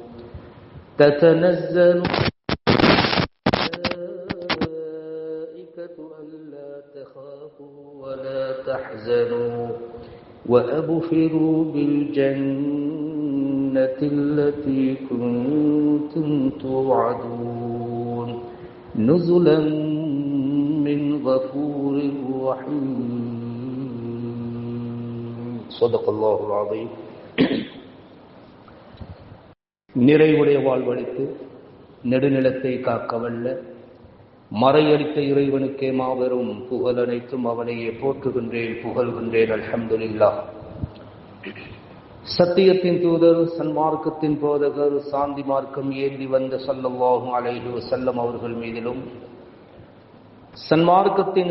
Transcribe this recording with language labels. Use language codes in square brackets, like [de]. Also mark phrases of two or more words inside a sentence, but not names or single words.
[ar] تتنزل الملائكة ألا تخافوا ولا تحزنوا وأبشروا بالجنة التي كنتم توعدون نزلا من غفور رحيم صدق الله العظيم. [ta] நிறைவுடைய வாழ்வழித்து நெடுநிலத்தை காக்கவல்ல மறையளித்த இறைவனுக்கே மாபெரும் புகழ் அனைத்தும் அவனையே போற்றுகின்றேன் புகழ்கின்றேன். அல்ஹம்துலில்லாஹ். சத்தியத்தின் தூதர் சன்மார்க்கத்தின் போதகர் சாந்தி மார்க்கம் ஏந்தி வந்த [ar] صلى الله عليه وسلم [ta] அவர்கள் மீதிலும் சன்மார்க்கத்தின்